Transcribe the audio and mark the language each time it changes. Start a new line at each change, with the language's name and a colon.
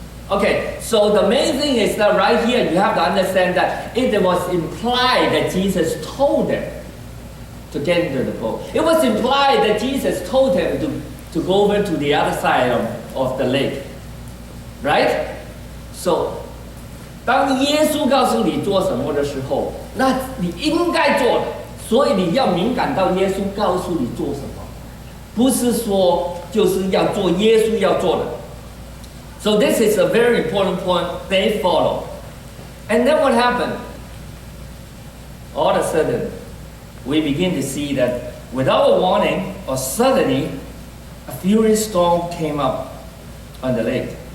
English: Okay, so the main thing is that right here you have to understand that it was implied that Jesus told them to get into the boat. It was implied that Jesus told them to go over to the other side of the lake. Right?
Chinese: So, 当耶稣告诉你做什么的时候，那你应该做的，所以你要敏感到耶稣告诉你做什么，不是说就是要做耶稣要做的。
English: So this is a very important point they follow. And then what happened? All of a sudden, we begin to see that without a warning or suddenly, a furious storm came up on the lake.